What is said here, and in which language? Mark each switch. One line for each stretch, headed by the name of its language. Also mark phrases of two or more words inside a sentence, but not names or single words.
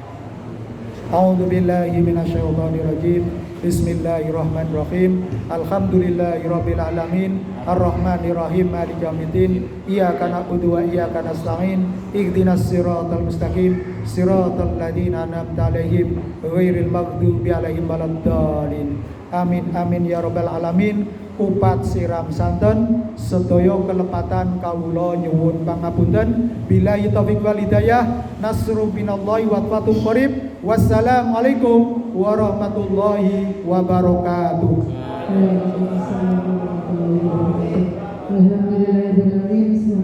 Arabic: أعوذ بالله من الشيطان الرجيم. بسم الله الرحمن الرحيم. الحمد لله رب العالمين. الرحمن الرحيم. مالك يوم الدين. إياك نعبد وإياك نستعين. اهدنا الصراط المستقيم. صراط الذين أنعمت عليهم غير المغضوب عليهم ولا الضالين. آمين آمين يا رب العالمين.
Javanese: Upat siram santen sedaya kelepatan kawula nyuwun pangapunten.
Arabic: بالله التوفيق والهداية. نصر من الله وفتح قريب. السلام عليكم ورحمة الله وبركاته. Alhamdulillah.